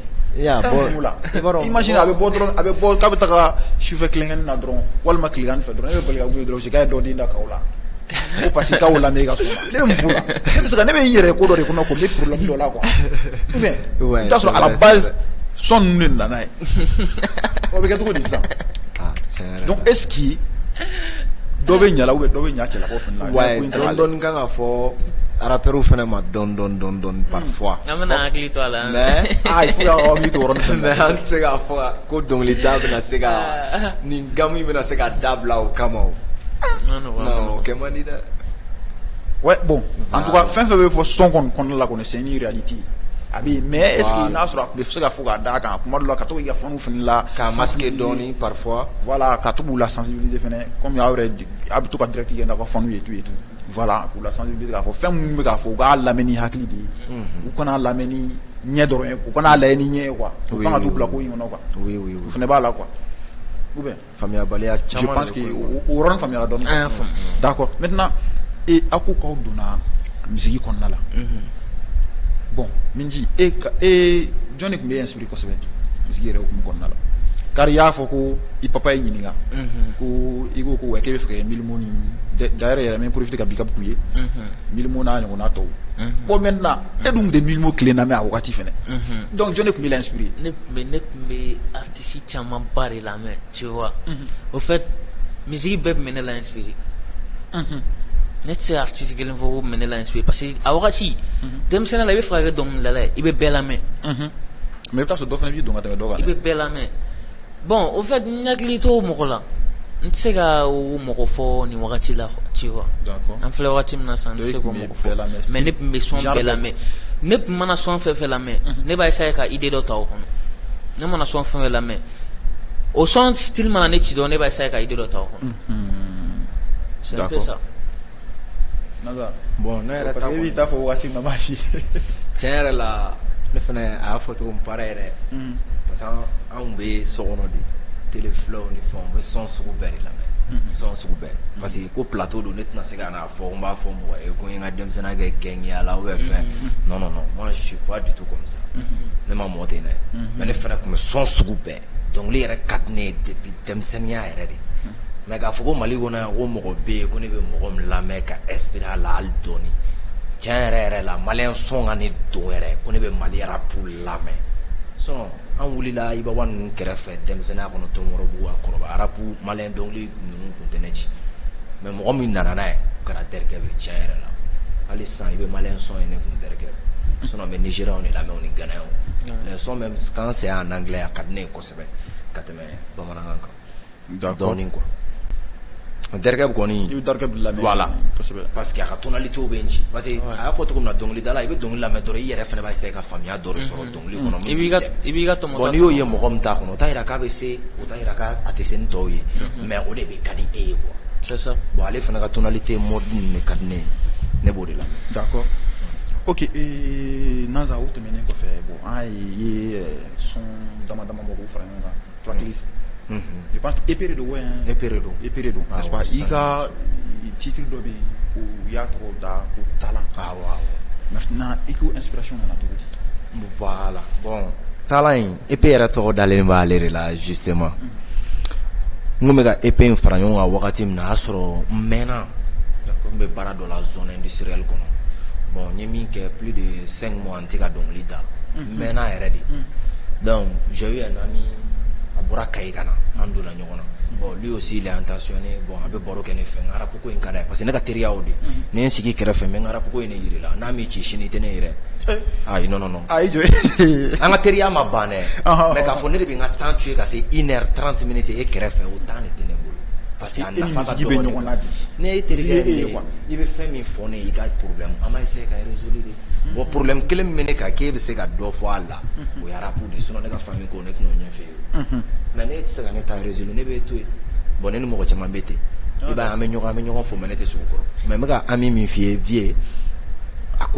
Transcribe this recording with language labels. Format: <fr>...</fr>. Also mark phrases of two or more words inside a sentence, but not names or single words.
<bm>imagine a bɛ bɔ dɔrɔn k'a bɛ taga sufɛ tilenkɛnin na dɔrɔn walima tilegan fɛ dɔrɔn e bɛ bali ka mun ye dɔrɔn c'est k'a ye dɔ den da k'aw la ko</bm> <fr>parce que</fr> <bm>k'aw lamɛn e ka sɔn na ne bɛ mun fɔ la ne bɛ se ka ne bɛ n yɛrɛ ko dɔ de kɔnɔ ko n bɛ problème dɔ la</bm> <fr>quoi ou bien</fr> <bm>i t'a sɔrɔ</bm> <fr>à la base</fr> <bm>sɔn ninnu de nana ye o bɛ kɛ cogo di sisan</bm> <fr>donc est ce que</fr> <bm>dɔ bɛ ɲala</bm> <fr>ou bien</fr> <bm>dɔ bɛ ɲa cɛlakaw fana la. ouais dɔɔni kan ka fɔ rappeurs fana ma dɔɔni parfois. an bɛna hakili to a la.</bm> <fr>mais</fr> <bm>il faut k'aw hakili to o yɔrɔnin fana. mais an tɛ se k'a fɔ ko dɔnkilida bɛna se ka nin gamu bɛna se ka dabila o kama o. non o kɛ man di dɛ.</bm> <fr>ouais bon en tout cas</fr> <bm>fɛn fɛn bɛ fɔ son kɔnɔna la kɔni</bm> <fr>c'est une réalité</fr> <bm>a bɛ</bm> <fr>mais est ce que</fr> <bm>n'a sɔrɔ a bɛ se ka fɔ k'a d'a kan kuma dɔ la ka to k'i ka fɛnw fana la. k'a masquer dɔɔni parfois. voilà ka to k'u la sensibiliser fɛnɛ comme aw yɛrɛ a bɛ to ka direct kɛ n'a ka fɛnw ye</bm> <fr>tout et tout voilà</fr> <bm>k'u la sensibiliser k'a fɔ fɛn minnu bɛ k'a fɔ u k'a lamɛn ni hakili de ye u kana lamɛn ni ɲɛ dɔrɔn ye u kana lajɛ ni ɲɛ ye quoi u kan ka t'u bila ko in kɔnɔ quoi u fana b'a la</bm> <fr>quoi ou bien</fr> <bm>faamuyabaliya caman.</bm> <fr>je pense que</fr> <bm>o yɔrɔnin faamuyara dɔɔni</bm> <fr>d'accord maintenant et</fr> <bm>ako kaw donna musique kɔnɔna la bon min ji e jɔn de tun bɛ inspiré kosɛbɛ musique yɛrɛ hukumu kɔnɔna la car i y'a fɔ ko i papa ye ɲininka ko i ko ko k'e bɛ fɛ ka Milimo ni d'ailleurs yɛrɛ n bɛ profiter ka big up k'u ye Milimo n'a ɲɔgɔnna tɔw</bm> <fr>bon maintenant</fr> <bm>e dun tɛ Milimo kelen lamɛn a wagati fɛnɛ donc jɔn de tun bɛ l'inspiré ne tun bɛ artiste caman ba de lamɛn</bm> <fr>tu vois au fait musique</fr> <bm>bɛɛ tun bɛ ne la inspiré ne tɛ se artiste kelen fɔ ko tun bɛ ne la inspiré</bm> <fr>parce que</fr> <bm>a wagati denmisɛnnin la i bɛ fɛ ka kɛ dɔnkilidala ye i bɛ bɛɛ lamɛn mais i bɛ taa sɔrɔ dɔ fana b'i don ka tɛmɛ dɔ kan i bɛ bɛɛ lamɛn</bm> <fr>bon au fait</fr> <bm>n hakili to mɔgɔ la n tɛ se ka o mɔgɔ fɔ nin wagati la</bm> <fr>tu vois</fr> <bm>an filɛ wagati min na sisan n tɛ se k'o mɔgɔ fɔ mais ne tun bɛ son bɛɛ lamɛn ne tun mana son fɛn fɛn lamɛn ne b'a essayer ka idée dɔ ta o kɔnɔ ne mana son fɛn fɛn lamɛn o son style mana ne ci dɔrɔn ne b'a essayer ka idée dɔ ta o kɔnɔ</bm> <fr>c'est un peu ça.</fr> <bm>Bon ne yɛrɛ</bm> <fr>parce que</fr> <bm>i b'i ta fɔ wagati min na b'a f'i ye tiɲɛ yɛrɛ la ne fana a y'a fɔ cogo min para yɛrɛ</bm> <fr>parce que</fr> <bm>anw bɛ so kɔnɔ de télé filaw ni fɛnw n bɛ son sugu bɛɛ de lamɛn son sugu bɛɛ</bm> <fr>parce que</fr> <bm>ko plateau don ne tɛna se ka n'a fɔ n b'a fɔ mɔgɔ ye ko n ye n ka denmisɛnninya kɛ gɛngɛya la</bm> <fr>ou bien</fr> <bm>fɛn</bm> <fr>non non non moi je suis pas du tout comme ça</fr> <bm>ne ma mɔ ten dɛ mais ne fana tun bɛ son sugu bɛɛ dɔnkili yɛrɛ ka di ne ye depuis denmisɛnninya yɛrɛ de mais k'a fɔ ko Mali kɔnɔ yan ko mɔgɔ bɛ yen ko ne bɛ mɔgɔ min lamɛn ka inspiré a la hali dɔɔni tiɲɛ yɛrɛ yɛrɛ la maliyɛn son ka ne don yɛrɛ ko ne bɛ Mali rap lamɛn sinon an wulila Ibawa ninnu kɛrɛfɛ denmisɛnninya kɔnɔ Tɔnkɔrɔbugu a kɔrɔbaya rap maliyɛn dɔnkili ninnu tun tɛ ne ci mais mɔgɔ min nana n'a ye o kɛra Derkɛ bɛ tiɲɛ yɛrɛ la hali sisan i bɛ maliyɛn son ye ne kun Derkɛ sinon n bɛ Nigériens de lamɛn o ni Ghanaiens</bm> <fr>les sons même quand c'est en anglais</fr> <bm>a ka di ne ye kosɛbɛ ka tɛmɛ bamanankan kan dɔɔni quoi Derkɛ kɔni i bɛ Derkɛ lamɛn</bm> <fr>voilà</fr> <bm>kosɛbɛ</bm> <fr>parce que</fr> <bm>a ka tonalité bɛ n ci</bm> <fr>parce que</fr> <bm>a y'a fɔ cogo min na dɔnkilidala i bɛ dɔnkili lamɛn dɔrɔn i yɛrɛ fana b'a essayer ka faamuya dɔ de sɔrɔ dɔnkili kɔnɔ i b'i ka tɔmɔta bon n'i y'o ye mɔgɔ min t'a kɔnɔ o t'a yira k'a bɛ se o t'a yira k'a tɛ se ni tɔw ye mais o de bɛ ka di e ye quoi</bm> <fr>c'est ça</fr> <bm>bon ale fana ka</bm> <fr>tonalité mode</fr> <bm>ninnu de ka di ne ye ne b'o de la</bm> <fr>d'accord ok</fr> <bm>Naza o tɛmɛnen kɔfɛ bon an ye son dama dama bɔ k'o fara ɲɔgɔn kan tracklist</bm> <fr>je pense que</fr> <bm>épéré do ouais épéré do</bm> <fr>n'est-ce pas</fr> <bm>i ka titre dɔ bɛ yen o y'a tɔgɔ da ko talent maintenant i ko inspiration nana cogo di</bm> <fr>voilà bon</fr> <bm>talent in épée yɛrɛ tɔgɔ dalen b'ale de la justement n kun bɛ ka épée in fara ɲɔgɔn kan wagati min na a y'a sɔrɔ n mɛnna n bɛ baara dɔ la</bm> <fr>zone industrielle</fr> <bm>kɔnɔ bon n ye min kɛ</bm> <fr>plus de 5 mois</fr> <bm>n tɛ ka dɔnkili da n mɛnna yɛrɛ de</bm> <fr>donc j'ai eu un ami</fr> <bm>a bɔra Kayi ka na an donna ɲɔgɔn na</bm> <fr>bon lui aussi il est intentionné bon</fr> <bm>a bɛ baro kɛ ne fɛ n ka rap ko in ka d'a ye</bm> <fr>parce que</fr> <bm>ne ka teriya o de ni n sigi kɛrɛfɛ n bɛ n ka rap ko in de yiri la n'a m'i ci sini i tɛ ne yɛrɛ ayi</bm> <fr>non non non</fr> <bm>ayi jɔ an ka teriya ma ban dɛ mais k'a fɔ ne de bɛ n ka</bm> <fr>temps tuer</fr> <bm>ka se 1h30 minutes e kɛrɛfɛ o temps de tɛ ne bolo</bm> <fr>parce que</fr> <bm>a nafa ka dɔgɔ ne ye terikɛ ye i bɛ fɛn min fɔ ne ye i ka problème an b'a essayer ka résoudre de bon problème kelen min bɛ ne kan k'e bɛ se ka dɔ fɔ a la o ye rap de sinon ne ka famille ko ne tɛna o ɲɛfɔ e ye mais ne tɛ se ka ne ta résoudre ne bɛ to yen bon ne ni mɔgɔ caman bɛ ten i b'a ye an bɛ ɲɔgɔn fɔ mais ne tɛ sugu kɔrɔ mais n bɛ ka ami min f'i ye vie a ko</bm>